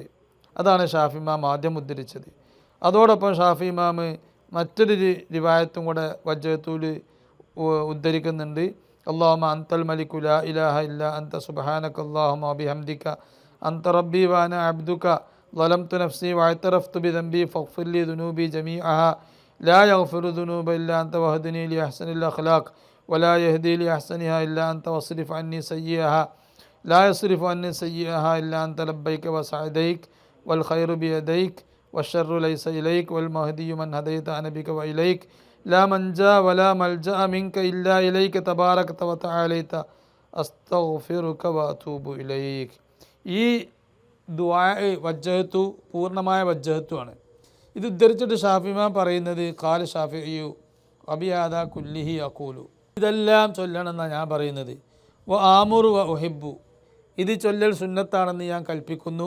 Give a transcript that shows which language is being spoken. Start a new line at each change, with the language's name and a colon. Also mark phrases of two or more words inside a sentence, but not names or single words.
Malayalam: അതാണ് ഷാഫി ഇമാം ആദ്യം ഉദ്ധരിച്ചത്. അതോടൊപ്പം ഷാഫി ഇമാം മറ്റൊരു റിവായത്തും കൂടെ വജ്ജഹത്തുൽ ഉദ്ധരിക്കുന്നുണ്ട്.
Arabic: اللهم أنت الملك لا إله إلا أنت سبحانك اللهم وبحمدك أنت ربي وأنا عبدك ظلمت نفسي واعترفت بذنبي فاغفر لي ذنوبي جميعها لا يغفر الذنوب إلا أنت واهدني لأحسن الأخلاق ولا يهدي لأحسنها إلا أنت واصرف عني سيئها لا يصرف عني سيئها إلا أنت لبيك وسعديك والخير بيديك والشر ليس إليك والمهدي من هديت أنا بك وإليك لا منجا ولا ملجأ منك إلا إليك تباركت وتعاليت أستغفرك وأتوب إليك.
Malayalam: ഈ ദുആ വജ്ജഹത്തു പൂർണ്ണമായ വജ്ജഹത്തുമാണ്. ഇത് ഉദ്ധരിച്ചിട്ട് ഷാഫി ഇമാം പറയുന്നത്
Arabic: قال الشافعي وبهذا كله أقول,
Malayalam: ഇതെല്ലാം ചൊല്ലണമെന്നാണ് ഞാൻ പറയുന്നത്.
Arabic: وآمر وأحب,
Malayalam: ഇത് ചൊല്ലൽ സുന്നത്താണെന്ന് ഞാൻ കൽപ്പിക്കുന്നു.